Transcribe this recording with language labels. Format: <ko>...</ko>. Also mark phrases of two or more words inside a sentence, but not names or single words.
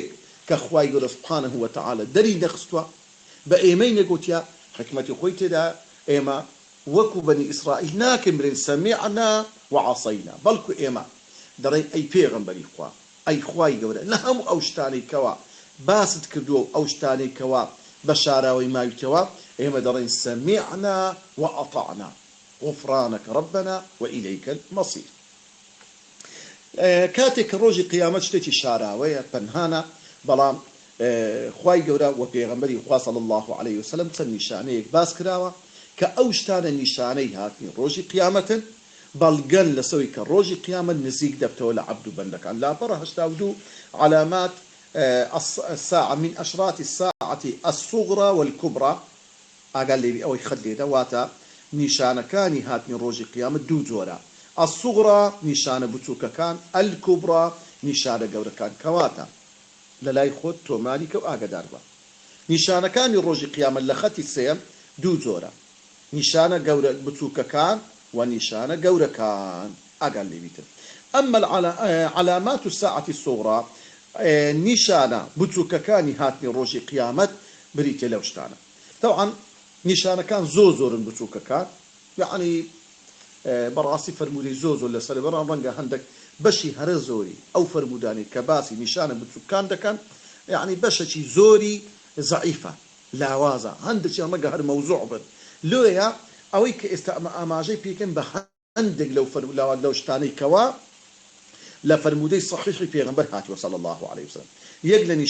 <ckb>کە خوای گەورە</ckb> <ar>سوبحانه وتعالى</ar> <ckb>دەری نەخستووە بە ئێمەی نەگوتیە حکمەتی خۆی تێدا ئێمە وەکو بەنی ئیسرائیل ناکەمرێن</ckb> <ar>سەمیعنا وعەسەینا</ar> <ckb>بەڵکو ئێمە دەڕێن ئەی پێغەمبەری خوا ئەی خوای گەورە لە هەموو ئەو شتانەی کەوا باست کردووە ئەو شتانەی کەوا بە شاراوەی ماویتەوە ئێمە دەڕێن</ckb> <ar>سەمیعنا وەئەطەعنا غفرانك ربنا وإليك المصير</ar> <ckb>کاتێک کە ڕۆژی قیامەت شتێکی شاراوەیە پەنهانە بەڵام خوای گەورە و پێغەمبەری خوا</ckb> <ar>صلی الله عليه وسلم</ar> <ckb>چەند نیشانەیەک باس کراوە کە ئەو شتانە نیشانەی هاتنی ڕۆژی قیامەتن بەڵگەن لەسەوەی کە ڕۆژی قیامەت نزیک دەبتەوە لە عەبد و بەندەکان لاپەڕە 82</ckb> <ar>علامات الساعة من أشراط الساعة الصغرى والكبرى</ar> <ckb>ئاگال لێبی ئەوەی خەت لێدە واتە نیشانەکانی هاتنی ڕۆژی قیامەت دوو جۆرە الصغرى نیشانە بچووکەکان الكبرى نیشانە گەورەکان کەواتە لە لای خۆت تۆماری کە و ئاگادار بە نیشانەکانی ڕۆژی قیامەت لە خەتی سێم دوو جۆرە نیشانە گەورە بچووکەکان و نیشانە گەورەکان ئاگال لێبیتر ئەمە</ckb> <ar>علامات الساعة الصغرى</ar> <ckb>نیشانە بچووکەکانی هاتنی ڕۆژی قیامەت بریتێ لەو شتانە طبعا نیشانەکان زۆرن بچووکەکان یعنی بەڕاستی فەرموودەی زۆر لەسەر بەڕام ڕەنگە هەندێک بەشی هەرە زۆری ئەو فەرمودانی کە باسی نیشانە بچووکان دەکەن یعنی بەشێکی زۆری زەعیفە لاوازە هەندێکی ڕەنگە هەر مەوزوع بن لۆیە ئەوەی کە ئێستا ئاماژەی پێکەن بە هەندێک لەو شتانەی کەوا لە فەرمودەی صحیحی پێغەمبەر هاتووە</ckb> <ar>صلی الله عليه وسلم</ar> <ckb>یەک</ckb>